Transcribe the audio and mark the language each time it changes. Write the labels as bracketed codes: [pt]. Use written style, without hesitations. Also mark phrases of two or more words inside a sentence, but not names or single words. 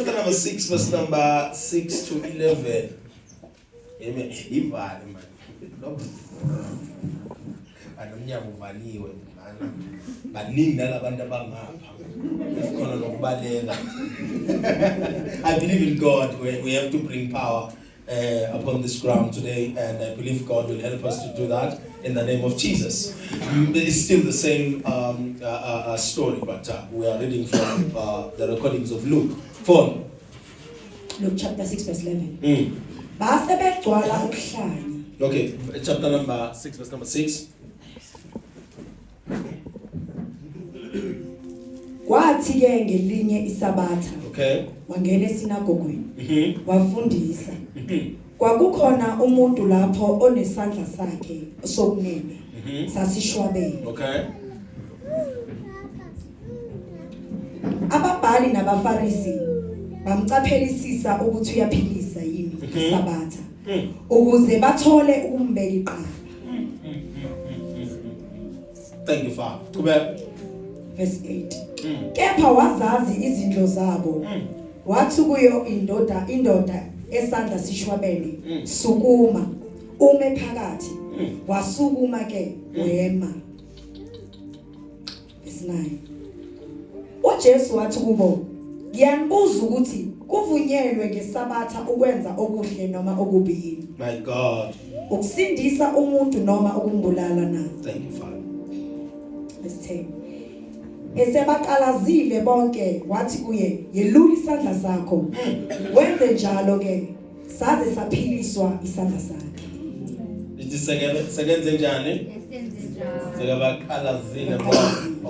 [en] number 6, verse number 6 to 11. Amen. [zu] Ivali man. Anomnyango uvaliwe mana. Baningi nalabantu abangapha. Khona nokubaleka. [en] I believe in God. We have to bring power upon this ground today, and I believe God will help us to do that in the name of Jesus. It's still the same story, but we are reading from the recordings of Luke. Phone. Luke chapter 6 verse 11. [zu] Base begcwala ubuhlanya. [en] Okay, chapter number 6 verse number 6. [zu] Kwathi ke ngelinye isabatha. [en] Okay. [zu] Wangena esinagogweni. Wafundisa. Kwakukhona umuntu lapho onesandla sakhe sokunene. Sasishwabene. [en] Okay. [zu] Ababhali nabafarisi bamcaphelisisa ukuthi uyaphilisa yini isabatha. Ukuze bathole ukumbeka iqala. [en] Thank you, Father. [zu] Qhubeka. [en] Verse 8. [zu] Kepha wazazi izindlo zabo. Wathi kuyo indoda esandla sishwabene sukuma ume phakathi. Wasukuma ke wema. [en] Verse 9. [zu] uJesu wathi kubo, ngiyanibuza ukuthi kuvunyelwe ngesabatha ukwenza okuhle noma okubi yini? [en] My God. [zu] Ukusindisa umuntu noma ukumbulala na? [en] Thank you, Father. Verse 10. [zu] Esebaqalazile bonke wathi kuye, yelula isandla sakho. Wenze njalo ke saze saphiliswa isandla sakhe. Ithi sekenze njani? Sekabaqalazile bonke.